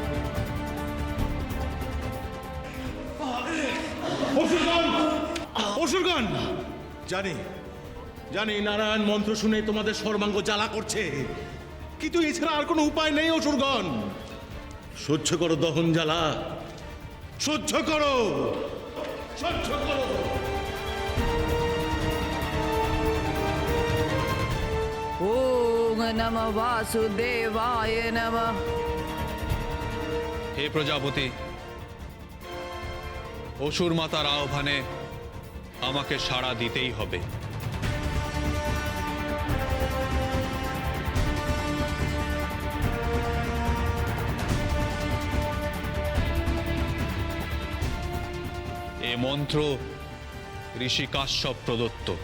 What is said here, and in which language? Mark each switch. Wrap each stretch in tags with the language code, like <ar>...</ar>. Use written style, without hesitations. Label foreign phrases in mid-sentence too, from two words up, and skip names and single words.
<bn>অসুরগণ, জানি জানি নারায়ণ মন্ত্র শুনে তোমাদের সর্বাঙ্গ জ্বালা করছে, কিন্তু এছাড়া আর কোনো উপায় নেই। অসুরগণ, সহ্য করো দহন জ্বালা, সহ্য করো, সহ্য করো।</bn> <sa>ওম নমঃ বাসুদেবায় নমঃ।</sa> <bn>হে প্রজাপতি, অসুর মাতার আহ্বানে আমাকে সাড়া দিতেই হবে। এ মন্ত্র ঋষি কাশ্যপ প্রদত্ত।</bn>